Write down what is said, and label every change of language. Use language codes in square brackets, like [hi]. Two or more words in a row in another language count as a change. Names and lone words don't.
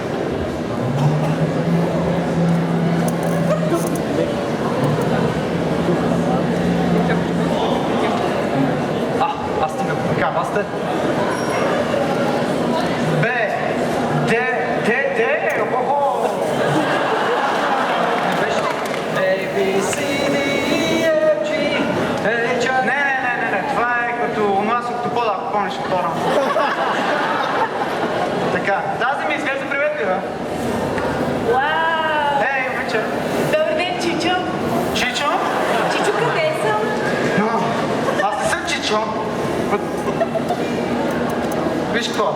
[bg] Аз стигам. Така, аз сте. Не беше ли? [en] A, B, C, D, E, F, G, H, I... [bg] Не. Това е като онова с октопода, ако помниш от по-рано. Така, тази ми изглежда приветлива. Вау! Ей, момиче. Добър ден, Чичо. Чичо? Чичо, къде съм? Аз не съм Чичо. Виж какво?